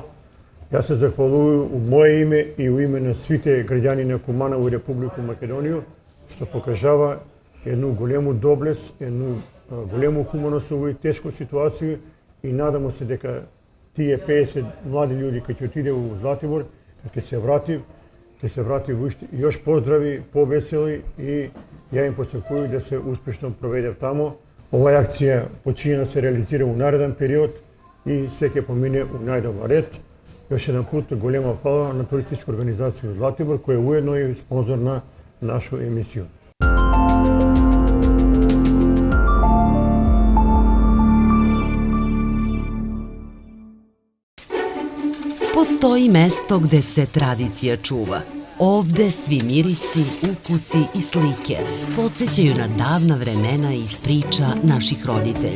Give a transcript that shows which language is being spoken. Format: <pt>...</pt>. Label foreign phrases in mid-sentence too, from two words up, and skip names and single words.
<mk>Јас се захвалувам у моје име и у име на сите граѓани на Куманово и Република Македонија, што покажава едну голему доблест, едну голему хуманост во овој тешко ситуација и надамо се дека тие 50 млади луѓе кои ќе отиде у Златибор, ќе се врати уште још поздрави, повесели и ја им посакувам да се успешно проведев тамо. Оваа акција почиња да се реализира у нареден период и све ќе помине у најдобар ред. Још еден пут голема фала на туристичка организација Златибор, која уедно е спонзор на нашу емисија.</mk> <sr>Postoji mesto gde se tradicija čuva. Ovde svi mirisi, ukusi i slike podsjećaju na davna vremena iz priča naših roditelja.</sr>